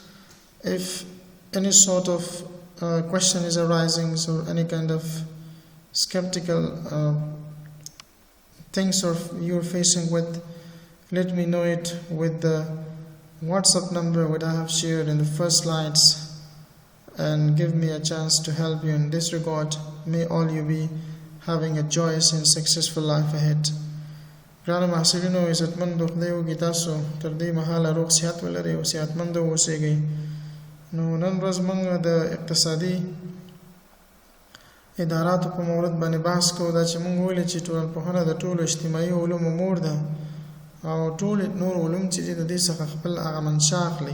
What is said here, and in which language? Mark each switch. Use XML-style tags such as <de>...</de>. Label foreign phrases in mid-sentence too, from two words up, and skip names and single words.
<en>If any sort of question is arising or any kind of skeptical things or you're facing with, let me know it with the WhatsApp number which I have shared in the first slides, and give me a chance to help you in this regard. May all you be having a joyous and successful life ahead.</en> <ps>ګرانو محصلینو عزتمندو خدای وکړي تاسو تر دې مهاله روغ صحت ولرئ او صحتمند واوسئ. نو نن ورځ موږ د اقتصادي اداراتو په مورد باندې بحث کوو. دا چې موږ ویلي چې ټولنپوهنه د ټولو اجتماعي علومو مور ده او ټول نور علوم چې د دې څخه خپل هغه منشا اخلي.</ps>